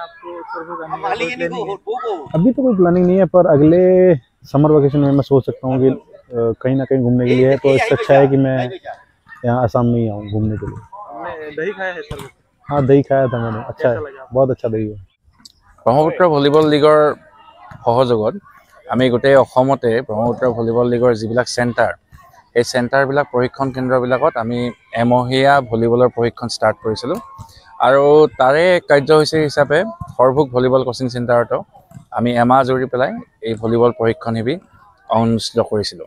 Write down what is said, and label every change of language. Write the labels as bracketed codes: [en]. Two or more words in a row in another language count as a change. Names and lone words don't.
[hi] अभी तो कोई प्लानिंग नहीं है, पर अगले [en] summer vacation [hi] में मैं सोच सकता हूँ कि कहीं ना कहीं घूमने के लिए है, तो इससे अच्छा है कि मैं यहाँ असम में ही आऊँ घूमने के लिए। दही खाया है सर? हाँ, दही खाया था मैंने, अच्छा है, बहुत अच्छा दही है। [as] ব্ৰহ্মপুত্ৰ ভলীবল লীগৰ সহযোগত আমি গোটেই অসমতে ব্ৰহ্মপুত্ৰ ভলীবল লীগৰ যিবিলাক চেণ্টাৰ, এই চেণ্টাৰবিলাক প্ৰশিক্ষণ কেন্দ্ৰবিলাকত আমি এমহীয়া ভলীবলৰ প্ৰশিক্ষণ ষ্টাৰ্ট কৰিছিলোঁ আৰু তাৰে কাৰ্যসূচী হিচাপে সৰভোগ ভলীবল কোচিং চেণ্টাৰতো আমি এমাহ জুৰি পেলাই এই ভলীবল প্ৰশিক্ষণ শিবিৰ অনুষ্ঠিত কৰিছিলোঁ।